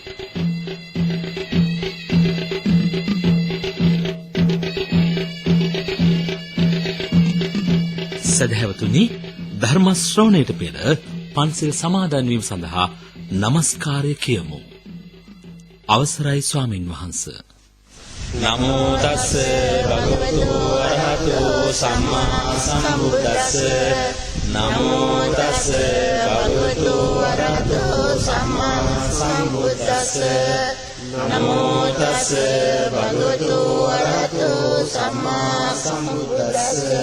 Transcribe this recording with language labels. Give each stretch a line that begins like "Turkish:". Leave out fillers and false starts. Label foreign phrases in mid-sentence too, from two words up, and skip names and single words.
Sinhala: සදහැවතුනි, ධර්ම ශ්‍රවණයට පෙර පන්සිල් සමාදන් වීම සඳහා নমස්කාරය කියමු. අවසරයි ස්වාමින් වහන්සේ.
Pali: නමෝ තස්ස භගවතු අරහතෝ සම්මා සම්බුද්දස්ස. නමෝ තස්ස භගවතු අරහතෝ සම්මා සම්බුද්දස්ස. නමෝ තස්ස භගවතු අරහතෝ සම්මා සම්බුද්දස්ස.